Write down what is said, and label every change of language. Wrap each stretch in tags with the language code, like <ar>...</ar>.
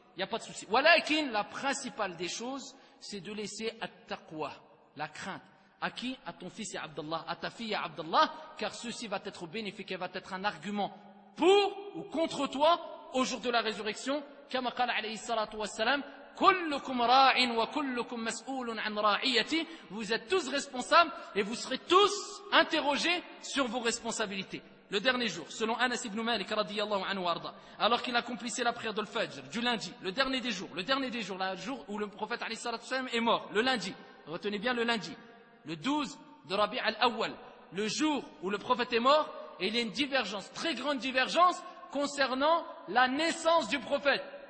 <fr>Il n'y a pas de souci.</fr> <ar>Walakin,</ar> <fr>la principale des choses, c'est de laisser at-taqwa, la crainte. À qui? À ton fils, ya Abdallah. À ta fille, ya Abdallah. Car ceci va être bénéfique et va être un argument pour ou contre toi au jour de la résurrection. Comme a dit,</fr> <ar>alayhi salatu wassalam, كلكم راع وكلكم مسؤول عن راعيتي.</ar> <fr>Vous êtes tous responsables et vous serez tous interrogés sur vos responsabilités. Le dernier jour, selon Anas ibn Malik</fr> <ar>radiyallahu anhu arda,</ar> <fr>alors qu'il accomplissait la prière d'Al Fajr du lundi, le dernier des jours, le jour où le prophète</fr> <ar>alayhi salat wa sallam</ar> <fr>est mort, le lundi, retenez bien le lundi, le 12 de Rabi al-Awwal, le jour où le prophète est mort, et il y a une divergence, très grande divergence, concernant la naissance du prophète.</fr>